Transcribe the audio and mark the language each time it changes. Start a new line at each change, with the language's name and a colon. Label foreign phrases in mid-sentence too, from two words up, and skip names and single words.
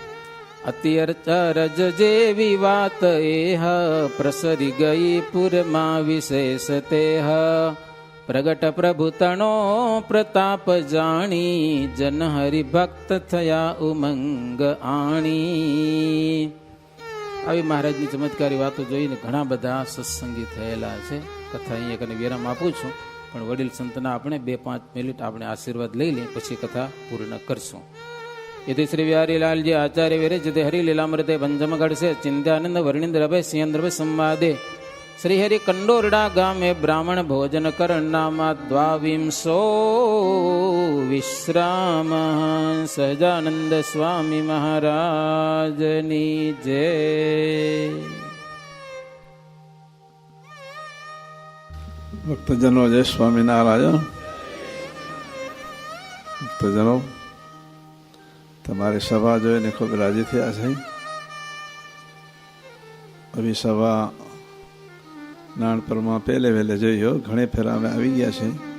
Gujarati: અત્યરજ જેવી વાત એહ પ્રસરી ગઈ પુરમાં વિશેષ તેહ, પ્રગટ પ્રભુ તણો પ્રતાપ જાણી, જન હરિભક્ત થયા ઉમંગ આણી. આવી મહારાજની ચમત્કારી વાતો જોઈને ઘણા બધા સત્સંગી થયેલા છે. કથા અહીંયા કને વિરામ આપું છું, પણ વડીલ સંતના આપણે 2-5 મિનિટ આપણે આશીર્વાદ લઈ લઈએ, પછી કથા પૂર્ણ કરશું.
Sanskrit: यदि श्री बिहारी लाल जी आचार्य विरचित हरिलीलामृते पंचमगढ़ से चिंत्यानंद वर्णिंद्र भय सिंह संवादे श्री हरि कंडोरडा गामे ब्राह्मण भोजन करणामा 22 विश्राम.
Gujarati: સહજાનંદ સ્વામી મહારાજની જય. ભક્તજનો જય સ્વામિનારાયણ. ભક્તજનો, તમારી સભા જોઈને ખૂબ રાજી થયા છે. આવી સભા નાનપણમાં પહેલે વહેલે જોઈ, ઘણી ફેર અમે આવી ગયા છે.